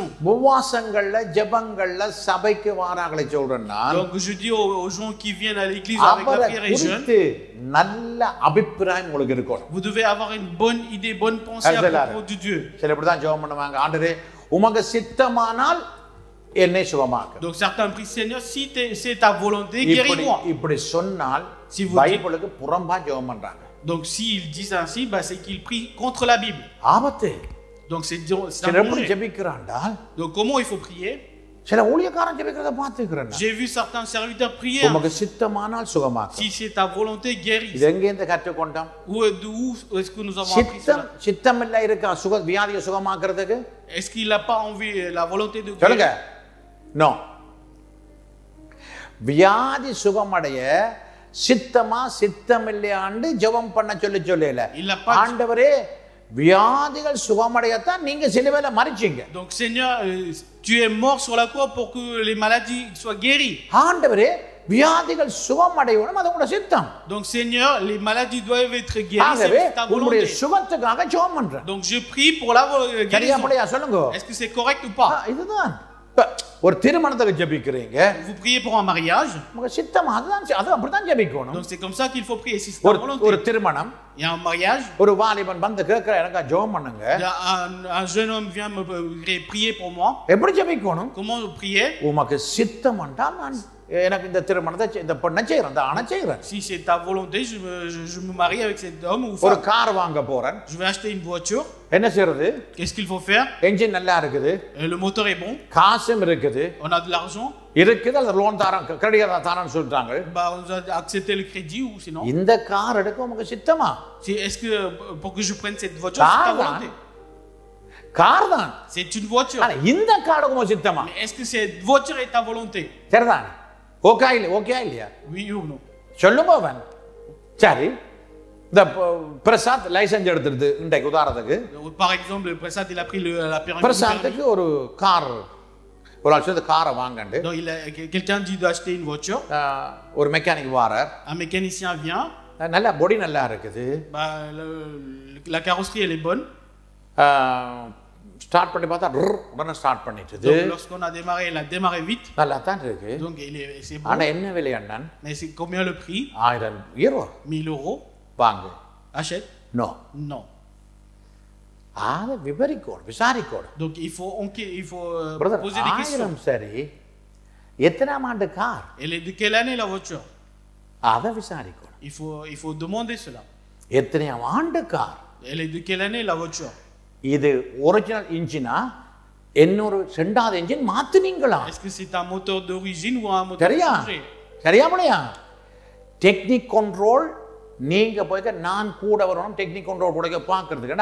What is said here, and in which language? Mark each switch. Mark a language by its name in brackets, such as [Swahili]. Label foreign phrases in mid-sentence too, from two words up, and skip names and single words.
[Tamil] உபவாசங்கள்ல ஜெபங்கள்ல சபைக்கு வாராங்களே சொல்றேன்னா [French] Donc je dis aux gens qui viennent à l'église avec la prière et jeûne, [Tamil] நல்ல அபிப்பிராயம் உங்களுக்கு இருக்கணும். [French] vous devez avoir une bonne idée, bonne pensée à propos de Dieu. [Tamil] சில இப்படி தான் ஜெபம் பண்ணுவாங்க. ஆண்டவரே உமக்கு சித்தமானால் என்னை சுகமாக்கு. [French] Donc certains prient, Seigneur, si c'est ta volonté, guéris-moi. [Tamil] இப்படி சொன்னால் பைபிளுக்கு புறம்பா ஜெபம் பண்றாங்க. [French] Donc s'ils disent ainsi, c'est qu'ils prient contre la Bible. [Tamil] ஆபத்து. [French] Donc c'est [Tamil] சில எப்படி ஜெபிக்கிறான்டா? [French] Donc comment il faut prier? [Tamil] சில ஊழியக்காரன் ஜெபிக்கிறத பார்த்துக்கிறேன். [French] J'ai vu certains serviteurs prier. [Tamil] உமக்கு சித்தமானால் சுகமாக்கு. [French] Si c'est ta volonté, guéris. [Tamil] இது எங்க இருந்து கற்றுக்கொண்டோம்? [French] Où est-ce que nous avons appris cela? [Tamil] சித்தம் இல்ல இருக்கா வியாதியை சுகமாக்குறதுக்கு? [French] Est-ce qu'il n'a pas envie la volonté de [Tamil] சொல்லுங்க. [French] guérir? [Tamil] நோ. வியாதி சுகமடைய சித்தமா சித்தம் இல்லையாண்டு ஜெபம் பண்ண சொல்லல. ஆண்டவரே வியாதிகள் சுகமடையத்தான் நீங்க சிலுவையில மரிச்சீங்க. [French] Donc Seigneur, tu es mort sur la croix pour que les maladies soient guéries. [Tamil] ஆண்டவரே வியாதிகள் சுகமடையணும் அது உங்க சித்தம். [French] Donc Seigneur, les maladies doivent être guéries, c'est ta volonté. [Tamil] உங்களுடைய சுகத்துக்காக ஜெபம் பண்றேன். [French] Donc je prie pour la guérison. [Tamil] சொல்லுங்க. [French] Est-ce que c'est correct ou pas? [Tamil] இதுதான். ஒரு திருமணத்துக்கு ஜெபிக்கிறீங்க. [French] Vous priez pour un mariage. [Tamil] உங்க சித்தம் அது அப்படிதான் ஜெபிக்கணும். [French] Donc c'est comme ça qu'il faut prier, si c'est ta volonté. [Tamil] ஒரு திருமணம். [French] Il y a un mariage. [Tamil] ஒரு வாலிபன் வந்து கேக்குற எனக்கு ஜெபம் பண்ணுங்க. [French] Un jeune homme vient me prier pour moi. [Tamil] எப்படி ஜெபிக்கணும்? [French] Comment prier? [Tamil] உமக்கு சித்தம் என்றால் நான் எனக்கு இந்த திருமணத்தை இந்த பொண்ணை செய்யறேன், இந்த ஆணை செய்யறேன். [French] Si c'est ta volonté, je me marie avec cet homme ou [Tamil] ஒரு [French] femme. [Tamil] கார் வாங்க போறேன். [French] Je vais acheter une voiture. [Tamil] என்ன செய்யறது? [French] Qu'est-ce qu'il faut faire? [Tamil] என்ஜின் நல்லா இருக்குது. [French] Le moteur est bon. [Tamil] காசும் இருக்குது. [French] On a de l'argent. [Tamil] இருக்குது அல்ல லோன் தரேன் கிரெடிட் தரேன்னு சொல்றாங்க. [French] On a accepté le crédit ou sinon. [Tamil] இந்த கார் எடுக்க உமக்கு சித்தமா? [French] Est-ce que pour que je prenne cette voiture, c'est ta volonté? [Tamil] கார் தான். [French] C'est une voiture. [Tamil] ஆனா இந்த கார் உமக்கு சித்தமா? [French] Mais est-ce que cette voiture est ta volonté? [Tamil] சரிதான். ஓகே இல்லையா? [French] Oui ou non? [Tamil] சொல்லுங்க அவன். சரி. இந்த பிரசாத் லைசென்ஸ் எடுத்துருது இன்றைக்கு உதாரணத்துக்கு. [French] Par exemple, le Prasad il a pris la permis. [Tamil] பிரசாத்துக்கு ஒரு கார் ஒரு ஆள் சொல்லுது காரை வாங்கண்டு. [French] Donc quelqu'un dit d'acheter une voiture. [Tamil] ஒரு மெக்கானிக் வாரார். [French] Un mécanicien vient. [Tamil] நல்ல பொடி நல்லா இருக்குது. [French] La carrosserie elle est bonne. [Tamil] ஸ்டார்ட் பண்ணி பார்த்தா உடனே ஸ்டார்ட் பண்ணிட்டது. [French] Donc lorsqu'on a démarré, il a démarré vite. [Tamil] நல்லா தான் இருக்கு. [French] Donc c'est bon. [Tamil] ஆனா என்ன விலை அண்ணன்? [French] Mais c'est combien le prix? [Tamil] 1000 €. [French] 1000 €. [Tamil] வாங்கு. [French] Achète? [Tamil] No. [French] Non. [Tamil] ஆத விவரிக்கோடு விசாரிக்கோடு. [French] Donc il faut poser des questions. [Tamil] 1000 சரி. எத்தனாம் ஆண்டு கார்? [French] Elle est de quelle année la voiture? [Tamil] அத விசாரிக்கோடு. [French] Il faut demander cela. [Tamil] எத்தனாம் ஆண்டு கார்? [French] Elle est de quelle année la voiture? [Tamil] இது ஒரிஜினல் இன்ஜினா இன்னொரு ரெண்டாவது இன்ஜின் மாத்துனீங்களா? [French] Est-ce que c'est un moteur d'origine ou un moteur changé? [Tamil] சரியா முடியா? [French] technique contrôle [Tamil] நீங்க போய்க்க நான் கூட வரணும் [French] technique contrôle [Tamil] கூட பார்க்கிறதுக்கு.